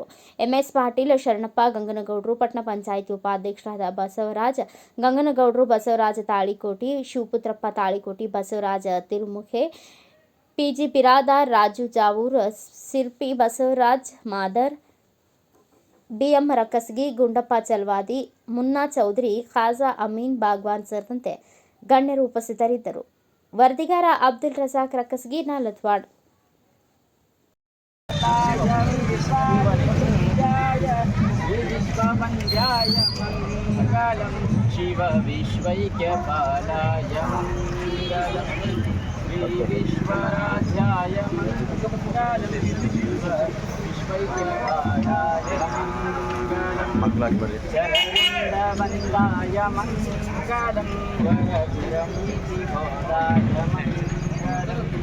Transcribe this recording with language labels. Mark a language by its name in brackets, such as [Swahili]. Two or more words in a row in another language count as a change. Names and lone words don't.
[Kannada] ಎಂಎಸ್ ಪಾಟೀಲ್, ಶರಣಪ್ಪ ಗಂಗನಗೌಡರು, ಪಟ್ಟಣ ಪಂಚಾಯಿತಿ ಉಪಾಧ್ಯಕ್ಷರಾದ ಬಸವರಾಜ ಗಂಗನಗೌಡರು, ಬಸವರಾಜ ತಾಳಿಕೋಟಿ, ಶಿವಪುತ್ರಪ್ಪ ತಾಳಿಕೋಟಿ, ಬಸವರಾಜ ತಿರುಮುಖೆ, ಪಿಜಿ ಬಿರಾದಾರ್, ರಾಜು ಜಾವೂರ್, ಸಿರ್ಪಿ ಬಸವರಾಜ್ ಮಾದರ್, ಡಿಎಂ ರಕ್ಕಸಗಿ, ಗುಂಡಪ್ಪ ಚಲ್ವಾದಿ, ಮುನ್ನಾ ಚೌಧರಿ, ಖಾಜಾ ಅಮೀನ್ ಬಾಗ್ವಾನ್ ಸೇರಿದಂತೆ ಗಣ್ಯರು ಉಪಸ್ಥಿತರಿದ್ದರು. ವರದಿಗಾರ ಅಬ್ದುಲ್ ರಜಾಕ್ ರಕ್ಕಸಗಿ, ನಾಲತವಾಡ. [Sanskrit] मंगलम शिव विश्वैक्यपालाय मंगलम श्री विश्वराध्याय मंगलम शिव विश्वैक्यपालाय मंगलम चरणवंदाय मंगलम वरचिरमीति भोदाय मंगलम